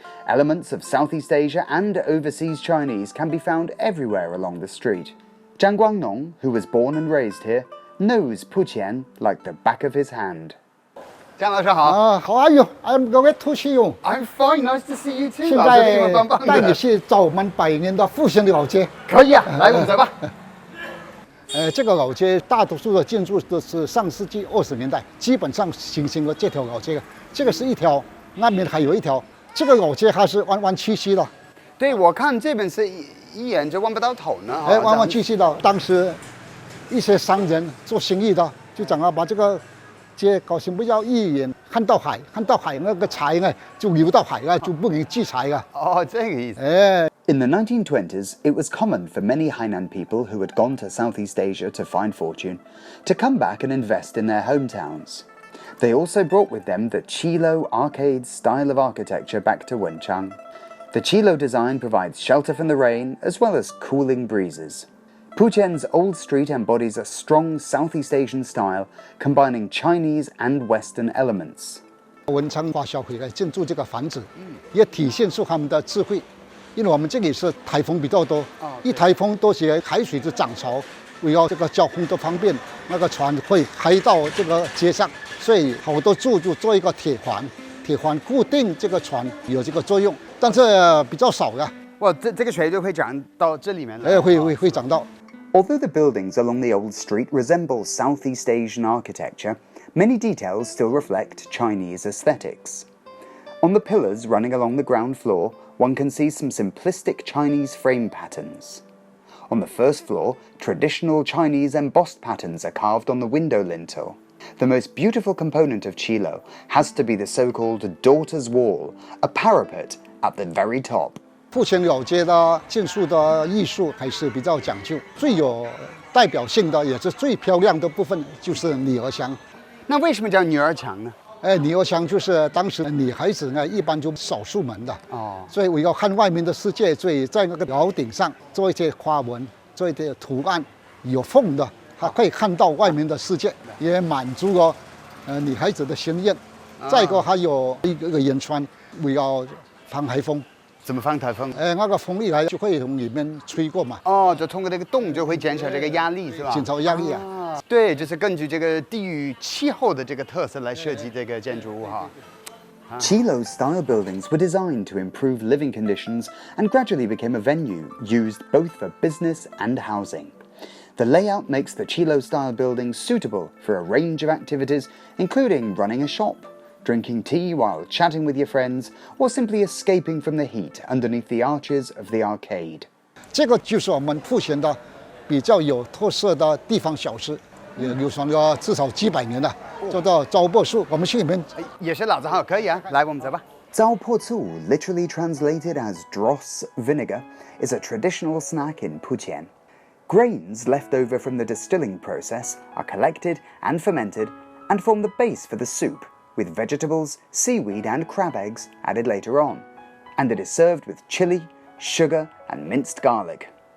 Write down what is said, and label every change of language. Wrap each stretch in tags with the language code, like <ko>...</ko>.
<en>Elements of Southeast Asia and overseas Chinese can be found everywhere along the street. Zhang Guangnong, who was born and raised here, knows Puqian like the back of his hand.</en> <zh>江老师好。</zh> <en>How are you? I'm going to see you. I'm fine, nice to see you too.</en> <zh>现在带你去找我们百年的复兴的老街。可以啊，来我们走吧。这个老街大多数的建筑都是上世纪20年代基本上形成了这条老街。这个是一条，那边还有一条，这个老街它是弯弯曲曲的，对，我看这边是一眼就望不到头呢。弯弯曲曲的。当时一些商人做生意的就讲把这个街搞成不要一眼看到海，看到海那个财呢就流到海了，就不能聚财了。哦，这个意思。</zh> <en>In the 1920s, it was common for many Hainan people who had gone to Southeast Asia to find fortune to come back and invest in their hometowns. They also brought with them the Qilo arcade style of architecture back to Wenchang. The Qilo design provides shelter from the rain as well as cooling breezes. Putian's old street embodies a strong Southeast Asian style, combining Chinese and Western elements.</en> <zh>文昌把小回来建筑这个房子，也体现出他们的智慧。因为我们这里是台风比较多，一台风多些海水就涨潮，为了这个交通的方便，那个船会开到这个街上，所以好多柱就做一个铁环，铁环固定这个船有这个作用，但是比较少的。哇，这个水就会涨到这里面了。会涨到。</zh> <en>Although the buildings along the old street resemble Southeast Asian architecture, many details still reflect Chinese aesthetics. On the pillars running along the ground floor, one can see some simplistic Chinese frame patterns. On the first floor, traditional Chinese embossed patterns are carved on the window lintel. The most beautiful component of Qilo has to be the so-called Daughter's Wall, a parapet at the very top.</en> <zh>富前老街的建筑的艺术还是比较讲究，最有代表性的也是最漂亮的部分就是女儿墙。那为什么叫女儿墙呢？女儿墙就是当时女孩子呢一般就少出门的，所以我要看外面的世界，所以在那个楼顶上做一些花纹，做一些图案，有缝的，它可以看到外面的世界，也满足了女孩子的心愿。再一个还有一个烟囱，为了防台风。怎么防台风？那个风一来就会从里面吹过嘛。就通过那个洞就会减少这个压力，是吧？减少压力啊。对，就是根据这个地域气候的这个特色来设计这个建筑物哈。</zh> <en>Qilo-style buildings were designed to improve living conditions and gradually became a venue used both for business and housing. The layout makes the Qilo-style buildings suitable for a range of activities, including running a shop, drinking tea while chatting with your friends, or simply escaping from the heat underneath the arches of the arcade.</en> <zh>这个就是我们富前的比较有特色的地方小吃，也流传了至少几百年了，叫做糟粕树。我们去里面也是老字号，可以啊，来我们走吧。</zh> <en>Zao Zu, literally translated as dross vinegar, is a traditional snack in Putian. Grains left over from the distilling process are collected and fermented and form the base for the soup, with vegetables, seaweed and crab eggs added later on, and it is served with chili, sugar and minced garlic.</en>